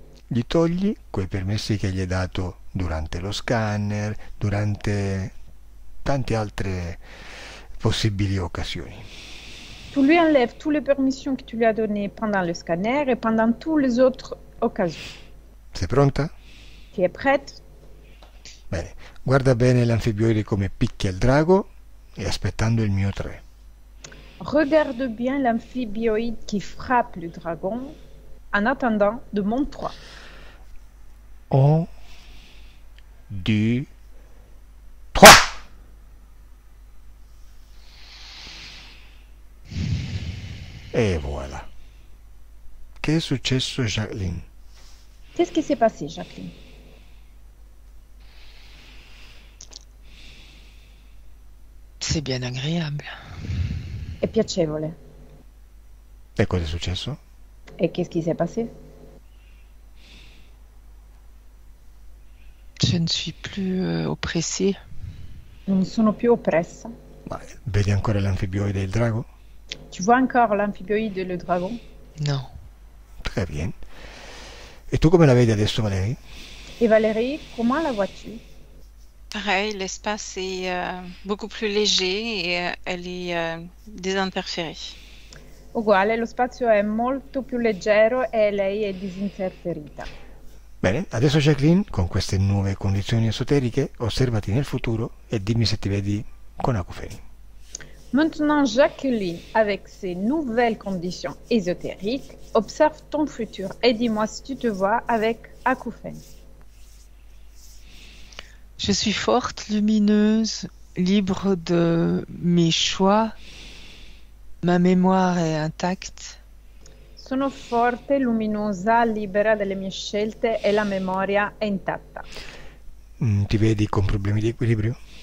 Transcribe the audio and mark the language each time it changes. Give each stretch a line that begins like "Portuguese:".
Italian: Gli togli quei permessi che gli hai dato durante lo scanner, durante tante altre possibili occasioni.
French: Tu lui enlèves toutes les permissions que tu lui as données pendant le scanner et pendant toutes les autres occasions.
Italian: Sei pronta?
French: Tu es prête?
Italian: Bene, guarda bene l'anfibioide come picchia il drago e aspettando il mio 3.
French: Regarde bien l'amphibioïde qui frappe le dragon en attendant de mon 3.
Italian: 1, 2, 3. E voilà. Che è successo, Jacqueline?
French: Qu'est-ce qui s'est passé, Jacqueline? C'est bien agréable.
Italian: È piacevole. E cosa è successo?
French: Et qu'est-ce qui s'est passé? Je ne suis plus oppressée.
Italian: Non sono più oppressa. Ma vedi ancora l'anfibioide e il drago?
French: Tu vois encore l'amphibioïde et le dragon? Non. Très bien.
Italian: E tu come la vedi adesso, Valérie?
French: Et Valérie, comment la vois-tu? Pareil, l'espace est beaucoup plus léger et elle est désinterférée.
Italian: Uguale, lo spazio è molto più leggero e lei è disinterferita. Bene, adesso Jacqueline, con queste nuove condizioni esoteriche, osservati nel futuro e dimmi se ti vedi con acufeni.
French: Maintenant, Jacqueline, avec ces nouvelles conditions ésotériques, observe ton futur et dis-moi si tu te vois avec acouphènes. Je suis forte, lumineuse, libre de mes choix. Ma mémoire est intacte.
Italian: Sono forte, luminosa, libera delle mie scelte e la memoria è intatta. Ti vedi con problemi di equilibrio?